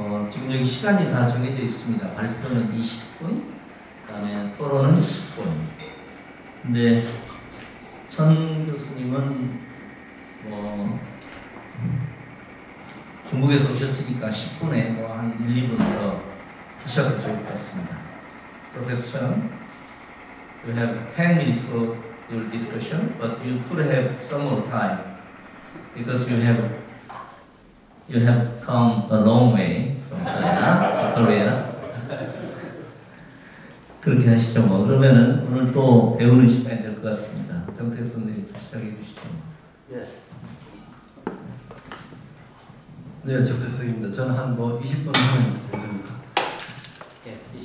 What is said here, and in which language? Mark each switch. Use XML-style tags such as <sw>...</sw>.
<ko>지금 여기 시간이 다 정해져 있습니다. 발표는 20분, 그 다음에 토론은 10분. 근데 천 교수님은 중국에서 오셨으니까 10분에 한 1, 2분 더 쓰셔도 좋을 것 같습니다.</ko> <en>Professor Chen, you have 10 minutes for your discussion, but you could have some more time because you have come a long way from China to Korea.</en> <ko>그렇게 하시죠. 뭐 그러면은 오늘 또 배우는 시간이 될 것 같습니다. 정태혁 선생님 시작해 주시죠. 예. 네, 정태석입니다. 저는 한 20분 하면 되십니까? 예,</ko>